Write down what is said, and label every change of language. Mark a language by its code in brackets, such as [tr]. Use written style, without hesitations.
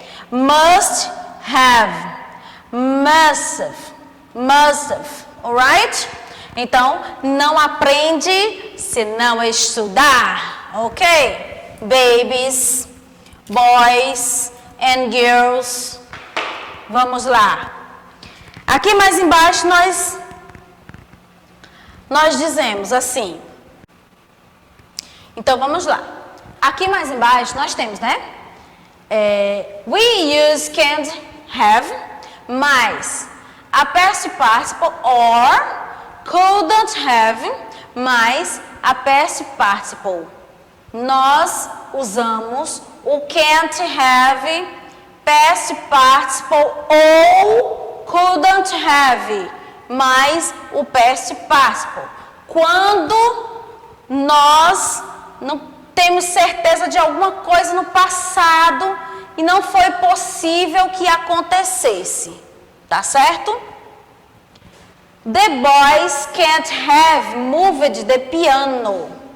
[en] Must have, must have, alright? [pt] Então, não aprende se não estudar, ok? [en] Babies, boys and girls. [pt] Vamos lá. Aqui mais embaixo nós dizemos assim. Então, vamos lá. Aqui mais embaixo nós temos, né? [en] We use can't have mais a past participle or couldn't have mais a past participle. [pt] Nós usamos o can't have, past participle ou couldn't have mais o past participle. Quando nós não temos certeza de alguma coisa no passado e não foi possível que acontecesse, tá certo? [en] The boys can't have moved the piano.